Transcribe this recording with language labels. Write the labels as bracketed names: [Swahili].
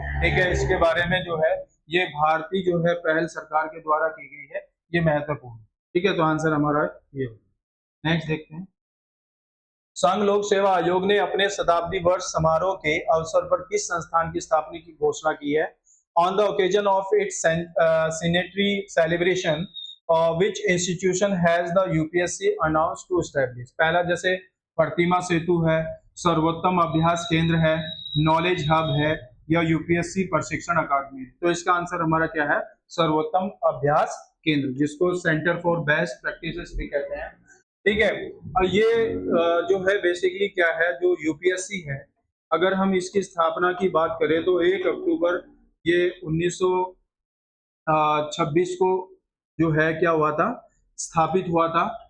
[Hindi] ठीक है, इसके बारे में जो है ये भारतीय जो है पहल सरकार के द्वारा की गई है, ये महत्वपूर्ण। ठीक है, तो आंसर हमारा ये होगा। नेक्स्ट देखते हैं। संघ लोक सेवा आयोग ने अपने शताब्दी वर्ष समारोह के अवसर पर किस संस्थान की स्थापना की घोषणा की है? [English] On the occasion of its centenary celebration, which institution has the UPSC announced to establish? [Hindi] पहला जैसे प्रतिमा सेतु है, सर्वोत्तम अभ्यास केंद्र है, नॉलेज हब है, या यूपीएससी प्रशिक्षण अकादमी है। तो इसका आंसर हमारा क्या है? सर्वोत्तम अभ्यास केंद्र, जिसको सेंटर फॉर बेस्ट प्रैक्टिसेस भी कहते हैं। ठीक है, और ये जो है बेसिकली क्या है, जो यूपीएससी है, अगर हम इसकी स्थापना की बात करें तो 1 अक्टूबर ये 1926 को जो है क्या हुआ था, स्थापित हुआ था।